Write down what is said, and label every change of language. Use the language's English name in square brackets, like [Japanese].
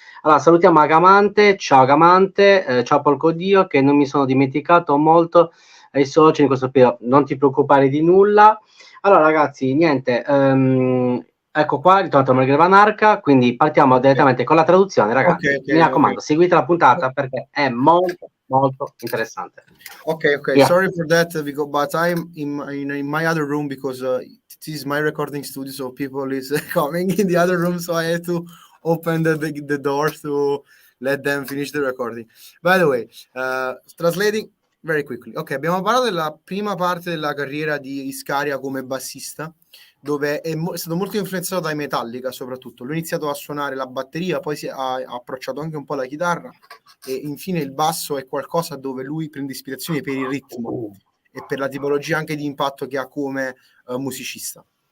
[Italian] Allora salutiamo Agamante, ciao Agamante, ciao Polcodio, che non mi sono dimenticato molto ai soci in questo periodo, non ti preoccupare di nulla. Allora ragazzi, niente, ecco qua, ritornato il Maghreb Anarca, quindi partiamo direttamente con la traduzione, ragazzi. Mi raccomando, seguite la puntata perché è molto molto interessante. [English] Okay. Yeah. Sorry for that, but I'm in my other room, because this is my recording studio, so people is coming in the other room, so I had to open the door to let them finish the recording. By the way, translating very quickly. [Italian] Ok, abbiamo parlato della prima parte della carriera di Iscariah come bassista, dove è stato molto influenzato dai Metallica soprattutto. Lui ha iniziato a suonare la batteria, poi ha approcciato anche un po' la chitarra, e infine il basso è qualcosa dove lui prende ispirazione per il ritmo e per la tipologia anche di impatto che ha come musicista.